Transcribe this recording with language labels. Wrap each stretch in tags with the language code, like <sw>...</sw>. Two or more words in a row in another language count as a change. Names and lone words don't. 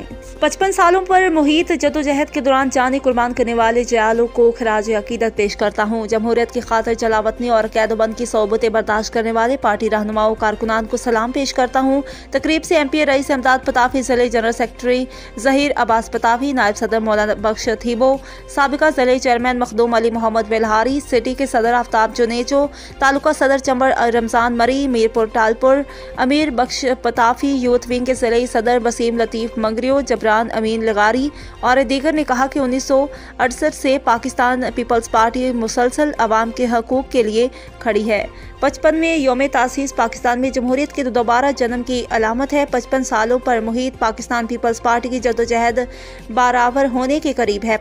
<ur>55 سالوں پر محیط جدوجہد کے دوران جانیں قربان کرنے والے جیالوں کو خراج عقیدت پیش کرتا ہوں. جمہوریت کی خاطر جلاوطنی اور قید و بند کی صعوبتیں برداشت کرنے والے پارٹی رہنماؤں کارکنان کو سلام پیش کرتا ہوں. تقریب سے MP رئیس امداد پتافی، ضلعے</ur> <en>general secretary</en> <ur>ظہیر عباس پتافی، نائب صدر مولا بخش تھیبو، سابقہ ضلعے چیئرمین مخدوم علی محمد بیلہاری، سٹی کے صدر آفتاب جونیجو، تعلقہ صدر چنبر رمضان مری، میرپور ٹالپور امیر بخش پتافی,</ur> <en>youth wing</en> <ur>کے ضلعے صدر وسیم لطیف منگریو، جبران امین لغاری اور دیگر نے کہا کہ 1968 سے پاکستان پیپلز پارٹی مسلسل عوام کے حقوق کے لیے کھڑی ہے. 55ویں یوم تاسیس پاکستان میں جمہوریت کے دوبارہ جنم کی علامت ہے. 55 سالوں پر محیط پاکستان پیپلز پارٹی کی جدوجہد برابر ہونے کے قریب ہے.</ur>